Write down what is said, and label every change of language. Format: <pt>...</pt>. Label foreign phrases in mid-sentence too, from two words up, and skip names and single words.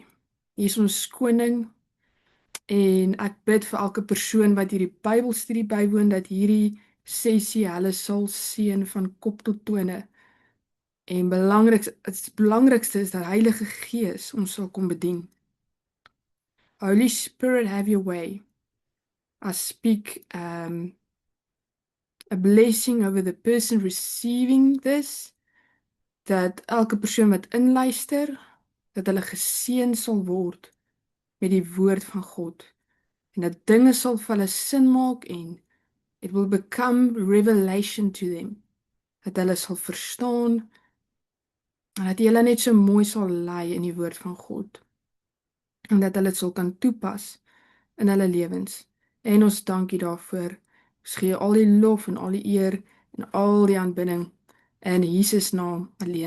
<af>U is ons koning en ek bid vir elke persoon wat hierdie Bybelstudie bywoon dat hierdie sessie hulle sal seën van kop tot tone. En belangrikste is dat Heilige Gees ons sal kom bedien.</af> <en>Holy Spirit, have your way. I speak a blessing over the person receiving this,</en> <af>dat elke persoon wat inluister, dat hulle geseën sal word met die woord van God en dat dinge sal vir hulle sin maak en</af> <en>it will become revelation to them,</en> <af>dat hulle sal verstaan en dat hulle net so mooi sal lei in die woord van God en dat hulle dit sal kan toepas in hulle lewens. En ons dankie daarvoor. Ons gee al die lof en al die eer en al die aanbidding in Jesus naam alleen.</af>